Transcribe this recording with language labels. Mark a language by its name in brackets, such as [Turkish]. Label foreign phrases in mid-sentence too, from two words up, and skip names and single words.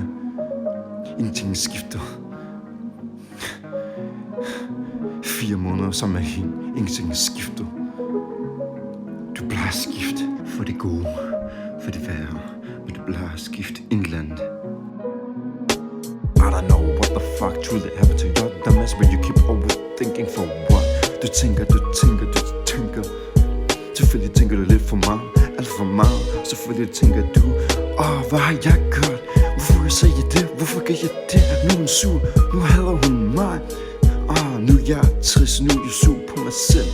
[Danish] Ingenting skifter. 4 måneder sammen med hende, ingenting skifter. Du plejer at skifte for det gode, for det værre, men du plejer at skifte indlandet. [English] I don't know what the fuck truly happened to you. Dumbass, but you keep overthinking for what? [Danish] Du tænker. Selvfølgelig tænker du lidt for meget, alt for meget. Selvfølgelig tænker du, hvad har jeg gjort? Hvorfor siger jeg det? Hvorfor gør jeg det? Nu er hun sur, nu hader hun mig. Nu er jeg trist, nu er jeg sur på mig selv.